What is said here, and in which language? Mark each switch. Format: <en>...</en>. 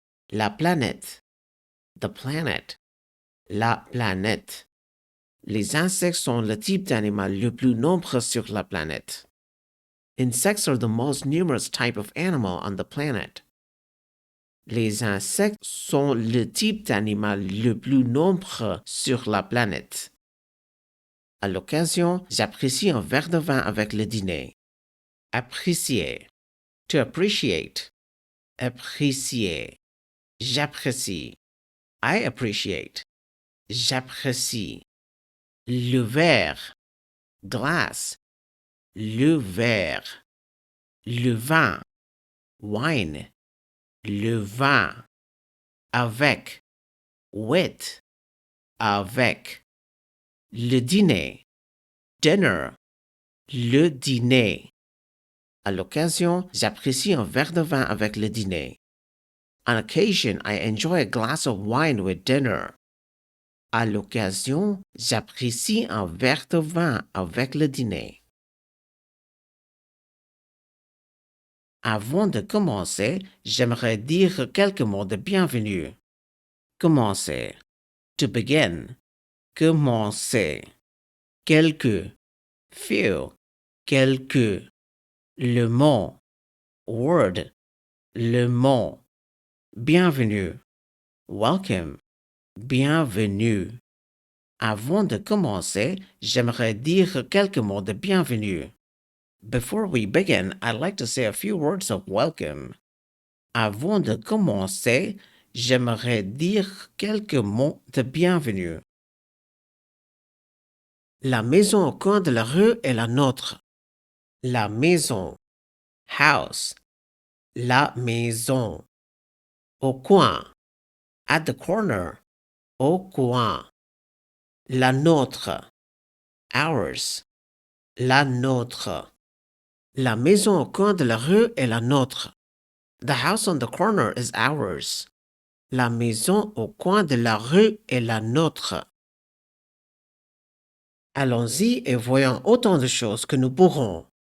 <fr>La planète,</fr> <en>the planet,</en> <fr>la planète. Les insectes sont le type d'animal le plus nombreux sur la planète.</fr> <en>Insects are the most numerous type of animal on the planet.</en> <fr>Les insectes sont le type d'animal le plus nombreux sur la planète. À l'occasion, j'apprécie un verre de vin avec le dîner. Apprécier.</fr> <en>To appreciate.</en> <fr>Apprécier. J'apprécie.</fr> <en>I appreciate.</en> <fr>J'apprécie. Le verre. Glace. Le verre. Le vin. Wine. Le vin. Avec. With. Avec. Le dîner. Dinner. Le dîner. À l'occasion, j'apprécie un verre de vin avec le dîner.</fr> <en>On occasion, I enjoy a glass of wine with dinner.</en> <fr>À l'occasion, j'apprécie un verre de vin avec le dîner. Avant de commencer, j'aimerais dire quelques mots de bienvenue. Commencer.</fr> <en>To begin.</en> <fr>Commencer. Quelques. Few. Quelques. Le mot. Word. Le mot. Bienvenue. Welcome. Bienvenue. Avant de commencer, j'aimerais dire quelques mots de bienvenue.</fr> <en>Before we begin, I'd like to say a few words of welcome.</en> <fr>Avant de commencer, j'aimerais dire quelques mots de bienvenue. La maison au coin de la rue est la nôtre. La maison. House. La maison. Au coin.</fr> <en>At the corner.</en> <fr>Au coin. La nôtre. Ours. La nôtre. La maison au coin de la rue est la nôtre.</fr> <en>The house on the corner is ours.</en> <fr>La maison au coin de la rue est la nôtre. Allons-y et voyons autant de choses que nous pourrons.</fr>